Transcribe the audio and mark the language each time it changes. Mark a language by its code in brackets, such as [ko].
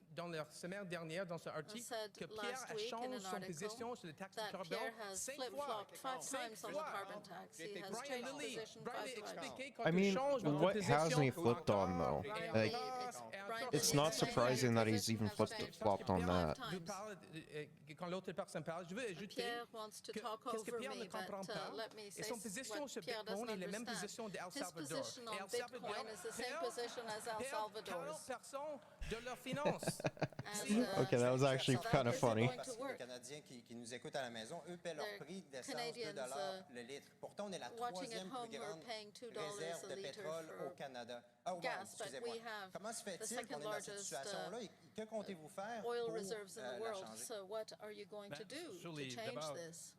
[fr] dans la semaine dernière, dans un article, que Pierre change son position sur les taxes de carbone 5 fois. [en] 5 times on the carbon tax. He has changed position 5 times. I mean, what hasn't he flipped on though? Like, it's not surprising that he's even flopped on that. [fr] Quand l'autre personne parle, je veux ajouter qu'est-ce que Pierre ne comprend pas, et son position sur Bitcoin est la même position d'El Salvador. [en] El Salvador is the same position as El Salvador's. [fr] 40% de leurs finances. [en] Okay, that was actually kind of funny. [fr] Les Canadiens qui nous écoutent à la maison, eux paient leur prix d'essence $2 le litre. Pourtant, on est la troisième plus grande réserve de pétrole au Canada. Ah, wow, excusez-moi. Comment se fait-il qu'on est dans cette situation-là et que comptez-vous faire pour la changer? [en] So what are you going to do to change this?